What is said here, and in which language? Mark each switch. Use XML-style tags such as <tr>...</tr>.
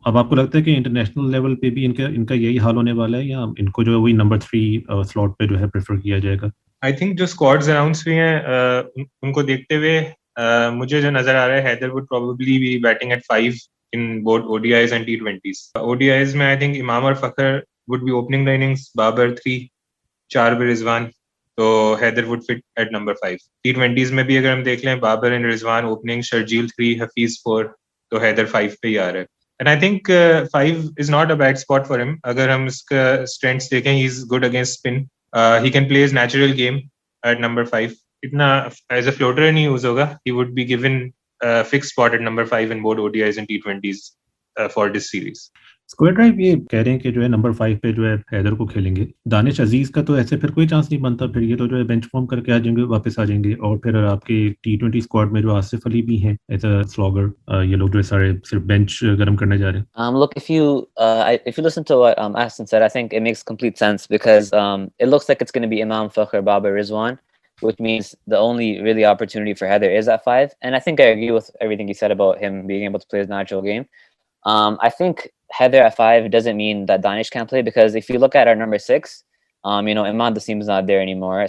<hi>अब आपको लगता है कि इंटरनेशनल लेवल पे भी इनका यही हाल होने वाला है, या इनको जो है वही नंबर 3 स्लॉट पे जो है प्रेफर किया जाएगा?</hi> <en>I think</en> <hi>जो स्क्वाड्स अनाउंस हुए हैं उनको देखते हुए मुझे जो नजर आ रहा है,</hi> <en>Haider would probably be batting at 5 in both ODIs and T20s. ODIs में I think Imam और Fakhr would be opening the innings, Babar 3, 4 पे Rizwan, तो Haider would fit at number 5.</en> <hi>T20s में भी अगर हम देख लें,</hi> <en>Babar and Rizwan opening,</en> <hi>Sharjeel 3, Hafiz 4, तो Haider 5 पे ही आ रहा है.</hi> <en>And I think 5 is not a bad spot for him.</en> <hi>अगर हम इसका strengths देखें,</hi> <en>he's good against spin. He can play his natural game at number 5.</en> <hi>इतना</hi> <en>as a floater</en> <hi>नहीं यूज होगा.</hi> <en>He would be given fixed spot at number 5 in both ODIs and T20s for this series.</en> <hi>Square drive ये कह रहे हैं कि जो है नंबर 5 पे जो है हैदर को खेलेंगे. दानिश अजीज का तो ऐसे फिर कोई चांस नहीं बनता. फिर ये तो जो है बेंच फॉर्म करके आ जाएंगे, वापस आ जाएंगे. और फिर आपके T20 स्क्वाड में जो आसिफ अली भी हैं</hi> <en>as a slogger,</en> <hi>ये लोग जो है सारे सिर्फ बेंच गर्म करने जा रहे हैं.</hi> <en>Look, if you listen to what Ahsan said, I think it makes complete sense because it looks like it's going to be Imam, Fakhr, Babar, Rizwan, which means the only really opportunity for Haider is at 5. And I think I agree with everything you said about him being able to play his natural game. I think Haider at 5 doesn't mean that Danish can't play, because if you look at our number 6, Imad Wasim's not there anymore.</en>